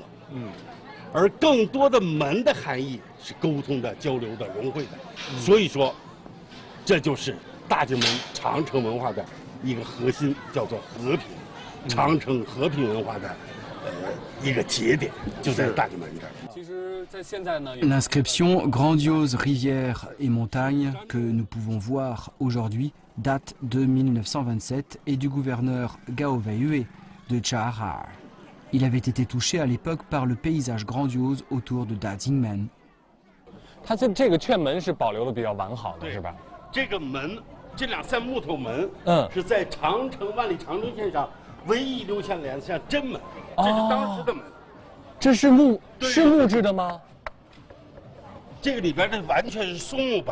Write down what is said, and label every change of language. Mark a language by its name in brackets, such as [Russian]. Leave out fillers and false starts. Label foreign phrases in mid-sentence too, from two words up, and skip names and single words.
[Chinese] 而更多的门的含义是沟通的、交流的、融汇的，所以说，这就是大进门长城文化的一个核心，叫做和平。长城和平文化的一个节点就在大进门这儿。其实，在现在呢 [French] L'inscription Grandiose rivières et montagnes que nous pouvons voir aujourd'hui date de 1927 et du gouverneur Gao Weiyue de Chahar. Il avait été touché à l'époque par le paysage grandiose autour de Dajingmen. [Chinese] 它这个券门是保留的比较完好的，是吧？这个门，这2扇木头门，是在万里长城线上唯一留下2扇真门，这是当时的门。这是木质的吗？这个里边的完全是松木板。